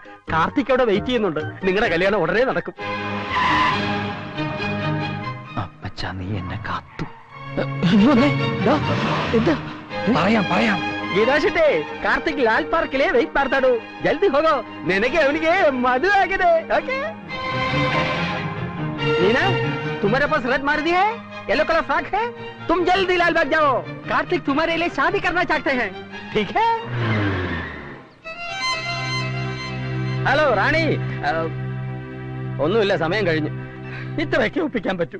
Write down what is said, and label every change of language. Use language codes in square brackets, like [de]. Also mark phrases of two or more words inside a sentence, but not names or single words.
[ml] കാർത്തിക് അവിടെ വെയിറ്റ് ചെയ്യുന്നുണ്ട്. നിങ്ങളുടെ കല്യാണം ഉടനെ നടക്കും. അപ്പച്ചാ, നീ എന്നെ കാത്തു. എന്താ? പറയാം. ഗീതാശിട്ടേ, കാർത്തിക് ലാൽ പാർക്കിലെ വെയിറ്റ് ಮಾಡ್ತಾಡು. [kn] ಜಲ್ದಿ ಹೋಗೋ, ನಿನಗೆ ಅವನಿಗೆ ಮದುವೆ ಆಗಿದೆ. [hi] ಓಕೆ नीना, तुम्हारे पास रेड मारुति है, येलो कलर फ्रॉक है. तुम जल्दी लाल बाग जाओ. कार्तिक तुम्हारे लिए शादी करना चाहते हैं. ठीक है? हेलो रानी. [ml] ഒന്നുമില്ല, സമയം കഴിഞ്ഞു. ഇത്രയൊക്കെ ഒപ്പിക്കാൻ പറ്റൂ.